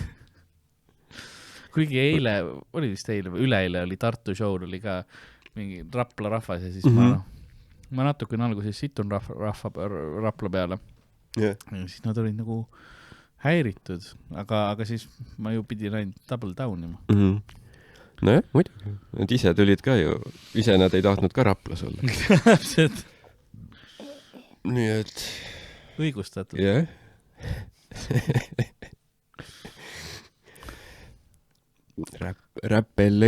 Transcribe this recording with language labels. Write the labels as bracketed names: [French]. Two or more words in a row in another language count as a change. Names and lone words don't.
[Estonian] Kuigi eile, oli vist eile või üleeile oli Tartu show'l oli ka mingi Rapla rahvas ja siis ma natukene alguses situn Rapla peale. Yeah. Ja siis nad olid nagu häiritud, aga siis ma ju pidin ainult [English] double down [Estonian] ima. Nojah, muidugi. Nad ise tulid ka ju. Ise nad ei tahtnud ka Raplas olla. Täpselt. Nii et... Õigustatud. Jah. Rap LA.